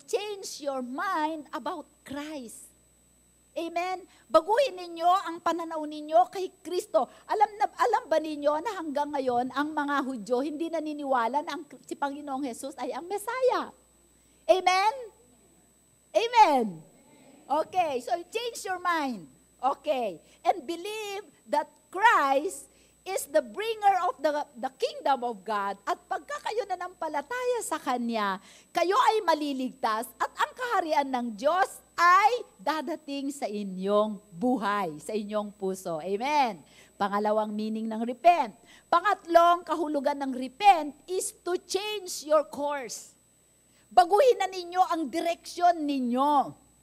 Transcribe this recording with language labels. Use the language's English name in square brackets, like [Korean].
[English] Change your mind about Christ. Amen? [Filipino] Baguhin ninyo ang pananaw ninyo kay Kristo. Alam ba ninyo na hanggang ngayon, ang mga Hudyo hindi naniniwala na si Panginoong Jesus ay ang Messiah? [English] Amen? Amen? Okay, so change your mind. Okay. And believe that Christ is the bringer of the kingdom of God. [Filipino] At pagka kayo nanampalataya sa Kanya, kayo ay maliligtas at ang kaharian ng Diyos ay dadating sa inyong buhay, sa inyong puso. Amen. Pangalawang meaning ng repent. Pangatlong kahulugan ng repent [English] is to change your course. [Filipino] Baguhin na ninyo ang direksyon ninyo.